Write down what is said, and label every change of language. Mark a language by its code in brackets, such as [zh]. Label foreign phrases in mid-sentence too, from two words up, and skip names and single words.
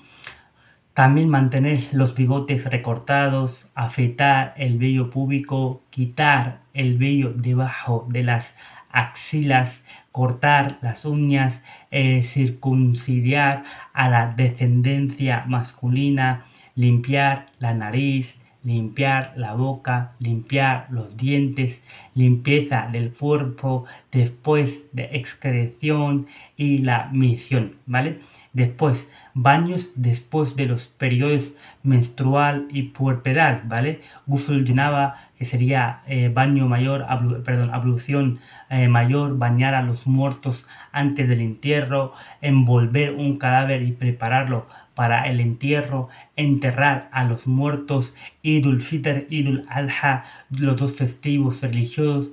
[es] También mantener los bigotes recortados, afeitar el vello púbico, quitar el vello debajo de las axilas, cortar las uñas, circuncidar a la descendencia masculina, limpiar la nariz, limpiar la boca, limpiar los dientes, limpieza del cuerpo después de excreción y la misión, ¿vale? Después, baños después de los periodos menstrual y puerperal, ¿vale? [ar] غسل جنابة, [es] que sería baño mayor, ablución mayor, bañar a los muertos antes del entierro, envolver un cadáver y prepararlo para el entierro, enterrar a los muertos, Idul Fitr, Idul Adha, los dos festivos religiosos.